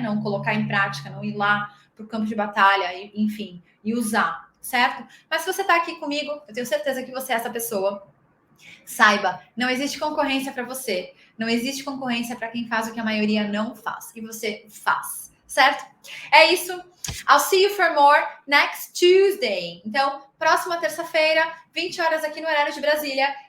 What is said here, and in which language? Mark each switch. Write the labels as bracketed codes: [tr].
[pt] Não colocar em prática, não ir lá para o campo de batalha, enfim, e usar, certo? Mas se você está aqui comigo, eu tenho certeza que você é essa pessoa. Saiba, não existe concorrência para você. Não existe concorrência para quem faz o que a maioria não faz. E você faz, certo? É isso. [en] I'll see you for more next Tuesday. [pt] Então, próxima terça-feira, 20 horas aqui no horário de Brasília.